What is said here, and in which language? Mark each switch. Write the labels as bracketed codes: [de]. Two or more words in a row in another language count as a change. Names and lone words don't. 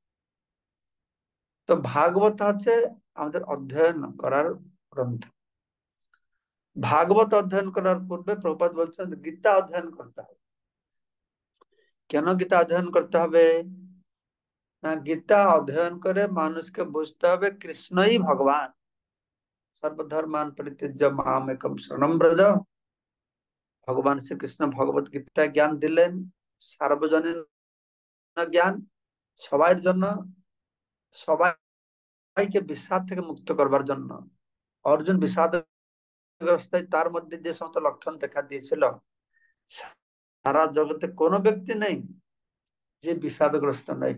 [bn] তো ভাগবত হচ্ছে আমাদের অধ্যয়ন করার গ্রন্থ। ভাগবত অধ্যয়ন করার পূর্বে প্রভুপাদ বলছেন গীতা অধ্যয়ন করতে হবে। কেন গীতা অধ্যয়ন করতে হবে? না, গীতা অধ্যয়ন করে মানুষকে বুঝতে হবে কৃষ্ণই ভগবান। [sa] সর্বধর্মান পরিত্যজ্য মাম একম শরণম ব্রজ। [bn] ভগবান শ্রীকৃষ্ণ ভগবত গীতা জ্ঞান দিলেন, সার্বজনীন জ্ঞান, সবার জন্য, সবাইকে বিষাদ থেকে মুক্ত করবার জন্য। অর্জুন বিষাদগ্রস্ত, তার মধ্যে যে সমস্ত লক্ষণ দেখা দিয়েছিল, সারা জগতে কোনো ব্যক্তি নেই যে বিষাদগ্রস্ত নয়।